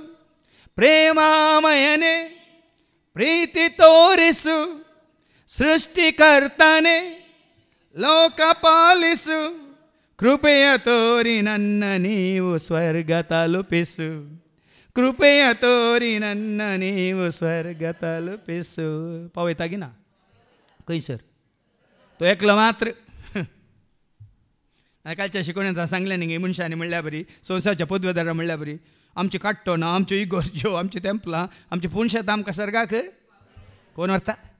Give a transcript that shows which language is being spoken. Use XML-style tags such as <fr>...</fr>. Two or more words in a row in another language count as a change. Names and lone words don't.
<kn>ಪ್ರೇಮಾಮಯನೇ ಪ್ರೀತಿ ತೋರಿಸು, ಸೃಷ್ಟಿಕರ್ತನೆ ಲೋಕ ಪಾಲಿಸು. ಕೃಪೆಯ ತೋರಿ ನನ್ನ ನೀವು ಸ್ವರ್ಗ ತಲುಪಿಸು, ಕೃಪೆಯ ತೋರಿ ನನ್ನ ನೀವು ಸ್ವರ್ಗ तलुपिसु.</kn> <kok>पाव येता की ना खंय सर तो एकलो मात्र. कालच्या शिकवण्याचा सांगले न्ही मनशांनी म्हणल्या बरी, संवसारच्या पदवेदारां म्हणल्या बरी, आमची काट्टो ना, आमच्यो इगोर्ज्यो, आमची तेंपलां, आमची पुणशेत आमकां सर्गाक कोण व्हरता?</kok>